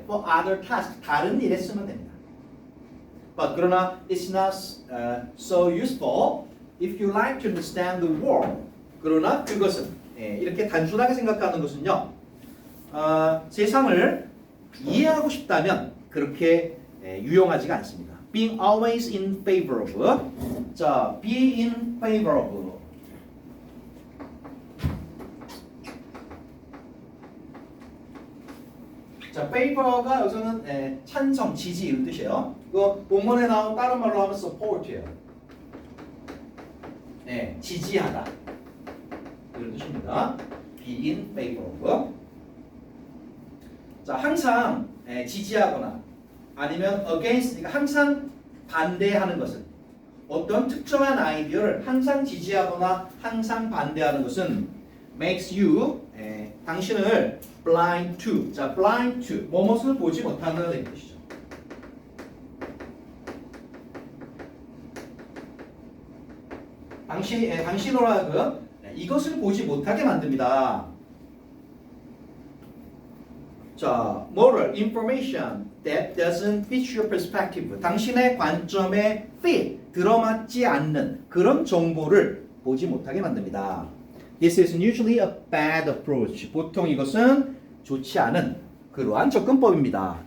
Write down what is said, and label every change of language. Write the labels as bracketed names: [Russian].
[English] For other tasks, [Korean] 다른 일에 쓰면 됩니다. [English] But [Korean] 그러나 [English] it's not so useful if you like to understand the world. [Korean] 그러나 그것은 이렇게 단순하게 생각하는 것은요. 세상을 이해하고 싶다면 그렇게 유용하지가 않습니다. [English] Being always in favor of. 자, be in favor of. [Korean] 자, favor가 여기서는 찬성, 지지 이런 뜻이에요. 그 본문에 나온 다른 말로 하면 support예요. 네, 지지하다 이런 뜻입니다. [English] be in favor of. [Korean] 자, 항상 지지하거나 아니면 against, 그러니까 항상 반대하는 것은 어떤 특정한 아이디어를 항상 지지하거나 항상 반대하는 것은 [English] makes you [Korean] 당신을 blind to. 자, blind to 무엇을 보지 못하는 뜻이죠. 당신으로 하여금 이것을 보지 못하게 만듭니다. [English] 자, moral information that doesn't fit your perspective. [Korean] 당신의 관점에 fit, 들어맞지 않는 그런 정보를 보지 못하게 만듭니다. [English] This is usually a bad approach. [Korean] 보통 이것은 좋지 않은 그러한 접근법입니다.